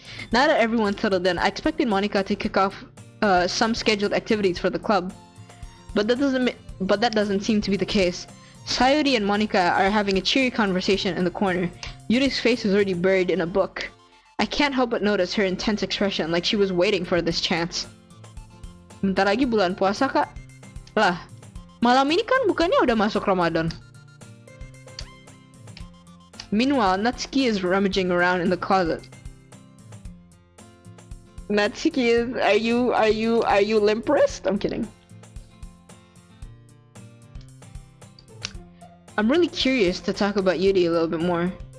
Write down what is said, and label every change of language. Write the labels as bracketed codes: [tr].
[en] Now that everyone's settled in, I expected Monica to kick off some scheduled activities for the club, but that doesn't seem to be the case. Sayori and Monica are having a cheery conversation in the corner. Yuri's face is already buried in a book. I can't help but notice her intense expression, like she was waiting for this chance. [id] Bentar lagi bulan puasa kak. Lah, malam ini kan bukannya udah masuk Ramadan. [en] Meanwhile, Natsuki is rummaging around in the closet. Natsuki is, are you limp-wrist? I'm kidding. I'm really curious to talk about Yuri a little bit more.